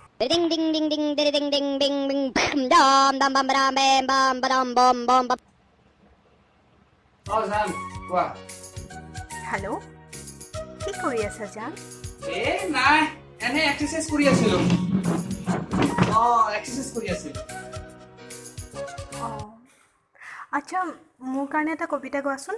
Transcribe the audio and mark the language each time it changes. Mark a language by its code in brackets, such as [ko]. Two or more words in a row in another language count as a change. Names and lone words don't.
[as] ding ding ding ding ding ding ding ding ding dam dam bam bam bam bam bam bam bam bam. জান কোৱা হেল্ল' কি কৰি আছা জান? নাই এনে এক্সাৰসাইজ কৰি আছিলো এক্সাৰসাইজ কৰি আছিলো আচ্ছা মোৰ কাৰণে এটা কবিতা গোৱাচোন।